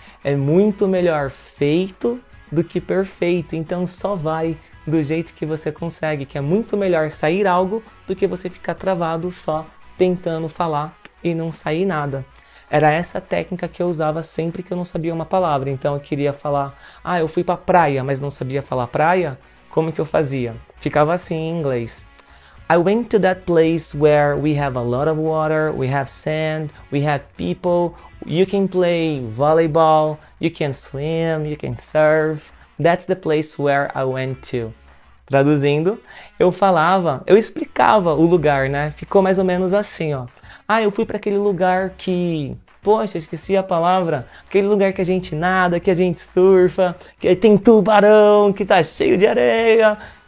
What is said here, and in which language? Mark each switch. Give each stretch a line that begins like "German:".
Portuguese: É muito melhor feito do que perfeito, então só vai do jeito que você consegue, que é muito melhor sair algo do que você ficar travado só tentando falar e não sair nada. Era essa técnica que eu usava sempre que eu não sabia uma palavra. Então eu queria falar, eu fui pra praia, mas não sabia falar praia. Como que eu fazia? Ficava assim em inglês.
English: I went to that place where we have a lot of water, we have sand, we have people, you can play volleyball, you can swim, you can surf. That's the place where I went to.
Portuguese: Traduzindo, eu explicava o lugar, né? Ficou mais ou menos assim, ó. Eu fui para aquele lugar que... Poxa, esqueci a palavra. Aquele lugar que a gente nada, que a gente surfa, que tem tubarão, que tá cheio de areia.